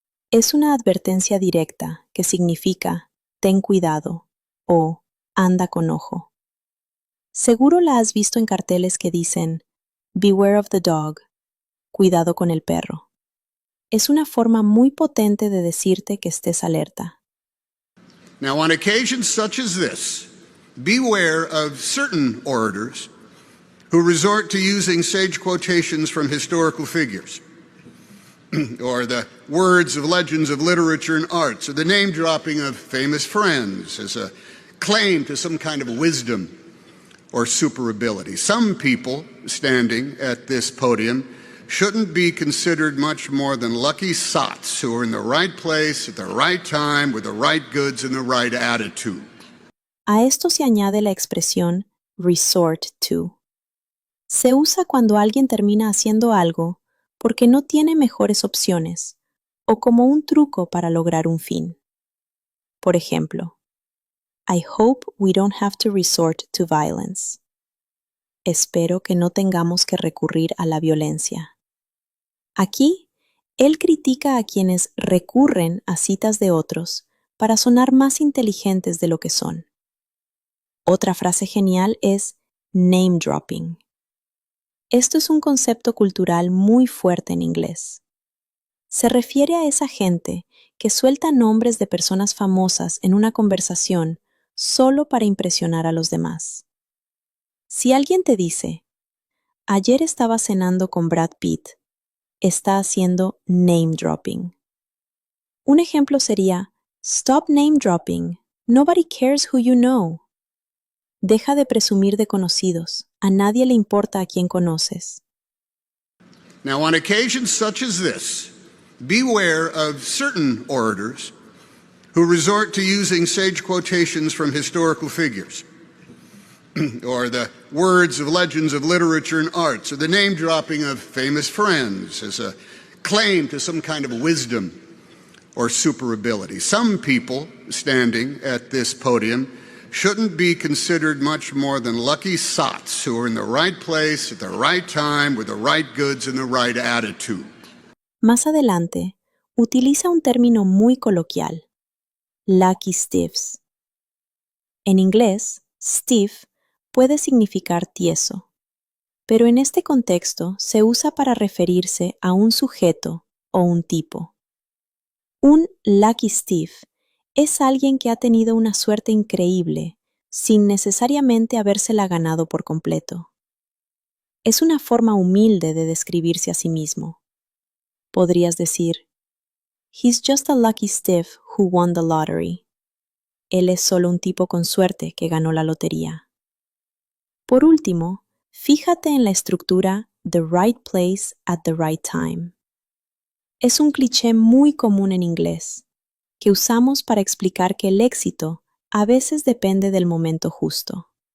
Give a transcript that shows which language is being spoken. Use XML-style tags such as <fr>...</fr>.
<es>Es una advertencia directa que significa ten cuidado o anda con ojo. Seguro la has visto en carteles que dicen</es> <en>beware of the dog,</en> <es>cuidado con el perro. Es una forma muy potente de decirte que estés alerta.</es> <en>Now, on occasions such as this, beware of certain orators who resort to using sage quotations from historical figures, or the words of legends of literature and arts, or the name-dropping of famous friends as a claim to some kind of wisdom or super ability. Some people standing at this podium shouldn't be considered much more than lucky sots who are in the right place at the right time with the right goods and the right attitude.</en> <es>A esto se añade la expresión</es> <en>resort to.</en> <es>Se usa cuando alguien termina haciendo algo porque no tiene mejores opciones o como un truco para lograr un fin. Por ejemplo,</es> <en>I hope we don't have to resort to violence.</en> <es>Espero que no tengamos que recurrir a la violencia. Aquí, él critica a quienes recurren a citas de otros para sonar más inteligentes de lo que son. Otra frase genial es name dropping. Esto es un concepto cultural muy fuerte en inglés. Se refiere a esa gente que suelta nombres de personas famosas en una conversación solo para impresionar a los demás. Si alguien te dice, ayer estaba cenando con Brad Pitt, está haciendo name dropping. Un ejemplo sería,</es> <en>stop name dropping, nobody cares who you know.</en> <es>Deja de presumir de conocidos, a nadie le importa a quién conoces.</es> <en>Now, on occasions such as this, beware of certain orators who resort to using sage quotations from historical figures, or the words of legends of literature and arts, or the name-dropping of famous friends as a claim to some kind of wisdom or super ability. Some people standing at this podium shouldn't be considered much more than lucky sots who are in the right place at the right time with the right goods and the right attitude.</en> <es>Más adelante, utiliza un término muy coloquial,</es> <en>lucky stiffs.</en> <es>En inglés, stiff puede significar tieso, pero en este contexto se usa para referirse a un sujeto o un tipo. Un lucky stiff es alguien que ha tenido una suerte increíble sin necesariamente habérsela ganado por completo. Es una forma humilde de describirse a sí mismo. Podrías decir,</es> <en>he's just a lucky stiff who won the lottery.</en> <es>Él es solo un tipo con suerte que ganó la lotería. Por último, fíjate en la estructura</es> <en>the right place at the right time.</en> <es>Es un cliché muy común en inglés, que usamos para explicar que el éxito a veces depende del momento justo.</es>